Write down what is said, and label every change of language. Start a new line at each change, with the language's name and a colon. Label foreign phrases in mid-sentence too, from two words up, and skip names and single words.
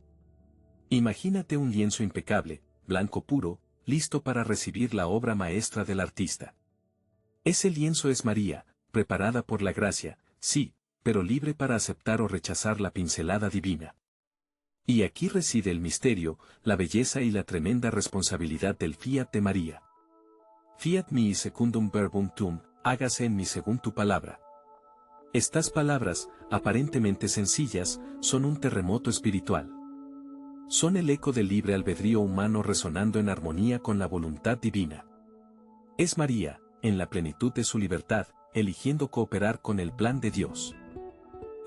Spanish: Imagínate un lienzo impecable, blanco puro, listo para recibir la obra maestra del artista. Ese lienzo es María, preparada por la gracia, sí, pero libre para aceptar o rechazar la pincelada divina. Y aquí reside el misterio, la belleza y la tremenda responsabilidad del fiat de María.
Latin: Fiat mi secundum verbum tuum,
Spanish: hágase en mí según tu palabra. Estas palabras, aparentemente sencillas, son un terremoto espiritual. Son el eco del libre albedrío humano resonando en armonía con la voluntad divina. Es María, en la plenitud de su libertad, eligiendo cooperar con el plan de Dios.